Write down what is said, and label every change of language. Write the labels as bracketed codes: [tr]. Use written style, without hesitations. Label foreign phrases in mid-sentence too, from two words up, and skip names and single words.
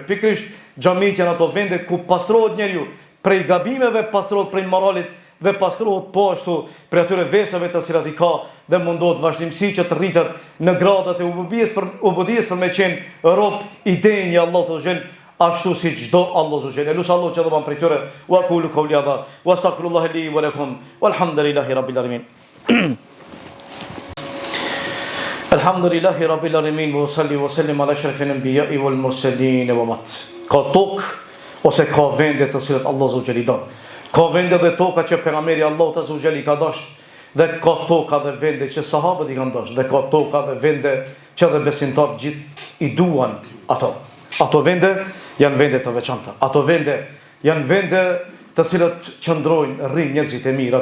[sq] Pikrisht xhamit janë ato vende ku pastrohet njeriu prej gabimeve, pastrohet prej moralit dhe pastrohet po ashtu prej atyre vesave të cilat i ka dhe mundohet vazhdimsi që të rritet në gradat e ubudiyes për me qenë rob i denj i Allahut [ar] عز وجل, [sq] ashtu si çdo Allahu [ar] عز وجل. [sq] Elush Allahu që do ban prej tyre. [ar] وأقول قولي هذا وأستغفر الله لي ولكم والحمد لله رب العالمين. الحمد لله رب العالمين وصل وسلم على أشرف الأنبياء والمرسلين ومات. [sq] Ka tokë ose ka vende të cilat Allahu [ar] عز وجل [sq] i don. Ka vende dhe toka që pejgamberi Allahut [ar] عز وجل [sq] i ka dashur, dhe ka toka dhe vende që sahabët i kanë dashur, dhe ka toka dhe vende që dhe besimtarët gjithë i duan ato. Ato vende janë vende të veçanta. Ato vende janë vende të cilat qëndrojnë rrin njerëzit e mirë.